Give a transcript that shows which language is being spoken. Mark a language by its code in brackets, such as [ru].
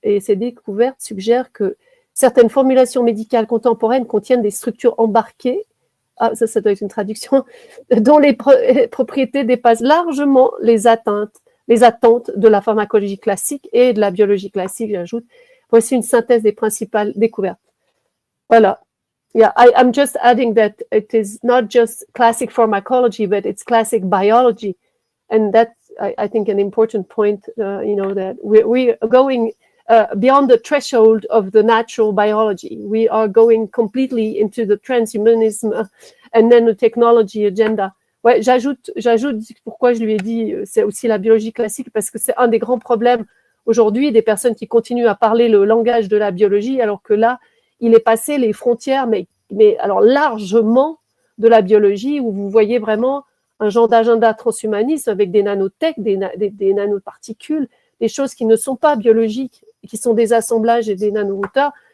[fr] Et ces découvertes suggèrent que certaines formulations médicales contemporaines contiennent des structures embarquées, ça doit être une traduction, dont les propriétés dépassent largement les attentes de la pharmacologie classique et de la biologie classique, j'ajoute. Voici une synthèse des principales découvertes. Voilà. [en] Yeah, I'm just adding that it is not just classic pharmacology, but it's classic biology. And I think, an important point, that we are going beyond the threshold of the natural biology. We are going completely into the transhumanism and nanotechnology agenda. [fr] Ouais, j'ajoute pourquoi je lui ai dit, c'est aussi la biologie classique, parce que c'est un des grands problèmes aujourd'hui, des personnes qui continuent à parler le langage de la biologie, alors que là, il est passé les frontières, mais alors largement de la biologie, où vous voyez vraiment un genre d'agenda transhumaniste avec des nanotech, des nanoparticules, des choses qui ne sont pas biologiques, qui sont des assemblages et des nanorouteurs.